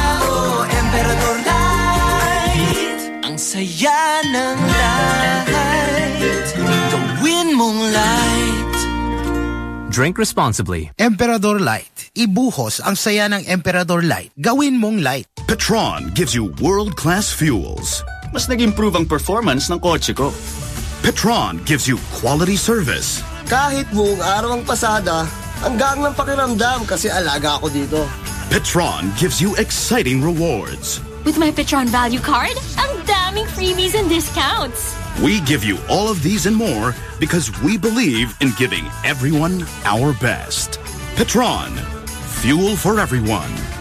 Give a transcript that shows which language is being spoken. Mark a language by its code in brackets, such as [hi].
[tl] Oh, Emperador Light, ang saya ng light. Gawin mong light. [en] Drink responsibly. [tl] Emperador Light, ibuhos ang saya ng Emperador Light. Gawin mong light. [en] Petron gives you world-class fuels. [tl] Mas nag-improve ang performance ng kotse ko. [en] Petron gives you quality service. [tl] Kahit buong araw ang pasada, hanggang ng pakiramdam kasi alaga ako dito. [en] Petron gives you exciting rewards. With my Petron Value Card, [tl] ang daming [en] freebies and discounts. We give you all of these and more because we believe in giving everyone our best. Petron, fuel for everyone.